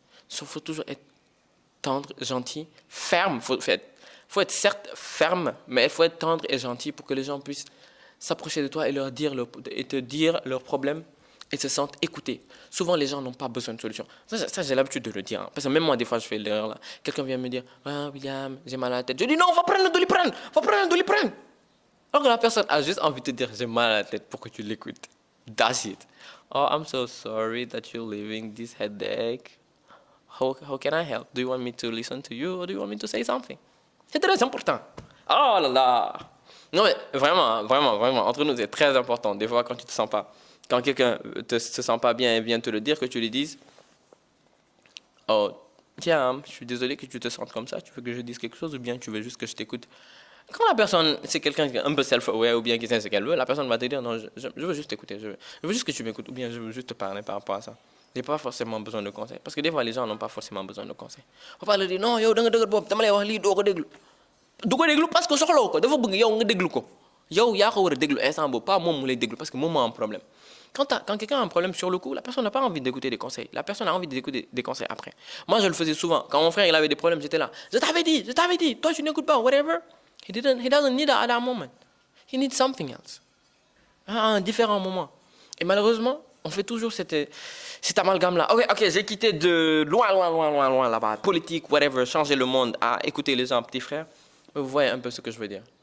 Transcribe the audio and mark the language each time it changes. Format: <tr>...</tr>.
<fr>Sauf qu'il faut toujours être tendre, gentil, ferme, faut être certes ferme, mais il faut être tendre et gentil pour que les gens puissent s'approcher de toi et te dire leurs problèmes et se sentent écoutés. Souvent, les gens n'ont pas besoin de solution. Ça j'ai l'habitude de le dire. Hein. Parce que même moi, des fois, je fais l'erreur là. Quelqu'un vient me dire, ah, William, j'ai mal à la tête. Je dis, non, va prendre un Doliprane, va prendre un Doliprane. Alors que la personne a juste envie de te dire, j'ai mal à la tête pour que tu l'écoutes.</fr> <en>That's it. Oh, I'm so sorry that you're living this headache. How can I help? Do you want me to listen to you or do you want me to say something?</en> <fr>C'est très important. Oh là là. Non mais vraiment, vraiment, vraiment, entre nous c'est très important. Des fois quand tu te sens pas, quand quelqu'un se sent pas bien et vient te le dire, que tu lui dises, oh tiens, je suis désolé que tu te sentes comme ça, tu veux que je dise quelque chose ou bien tu veux juste que je t'écoute. Quand la personne, c'est quelqu'un qui est un peu self-aware ou bien qui sait ce qu'elle veut, la personne va te dire, non, je veux juste t'écouter, je veux juste que tu m'écoutes ou bien je veux juste te parler par rapport à ça. J'ai pas forcément besoin de conseils. Parce que des fois, les gens n'ont pas forcément besoin de conseils. On va leur dire, non,</fr> <wo>yo, da nga dëgër bopp dama lay wax lii doo ko déglu. Du ko déglu parce que soxlaw ko dafa bëgg yow nga déglu ko. Yow yaa ko war a déglu instant boobu, pas moom mu lay déglu parce que moom moo am problème.</wo> <fr>Quand quelqu'un a un problème sur le coup, la personne n'a pas envie d'écouter des conseils. La personne a envie d'écouter des conseils après. Moi, je le faisais souvent. Quand mon frère il avait des problèmes, j'étais là. Je t'avais dit, toi tu n'écoutes pas, whatever.</fr> <en>He doesn't need that at that moment. He needs something else.</en> <fr>À un différent moment. Et malheureusement, on fait toujours cet amalgame-là. Ok, j'ai quitté de loin là-bas. Politique, whatever, changer le monde, à écouter les gens, petits frères. Mais vous voyez un peu ce que je veux dire.</fr>